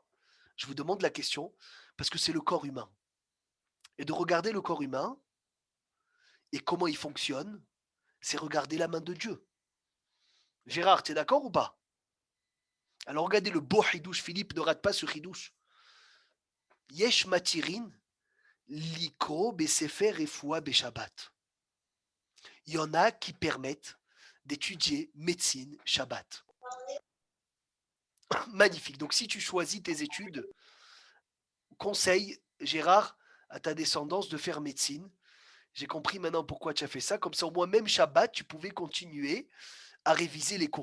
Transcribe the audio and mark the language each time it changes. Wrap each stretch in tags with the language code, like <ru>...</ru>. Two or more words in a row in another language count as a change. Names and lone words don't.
<fr>Je vous demande la question. Parce que c'est le corps humain. Et de regarder le corps humain et comment il fonctionne, c'est regarder la main de Dieu. Gérard, tu es d'accord ou pas? Alors regardez le beau hidouche, Philippe, ne rate pas ce hidouche.</fr> <he>יש מתירין לקרוא בספר רפואה בשבת.</he> <fr>Il y en a qui permettent d'étudier médecine Shabbat. Magnifique. Donc, si tu choisis tes études, conseille, Gérard, à ta descendance de faire médecine. J'ai compris maintenant pourquoi tu as fait ça. Comme ça, au moins, même Shabbat, tu pouvais continuer à réviser les cours.</fr>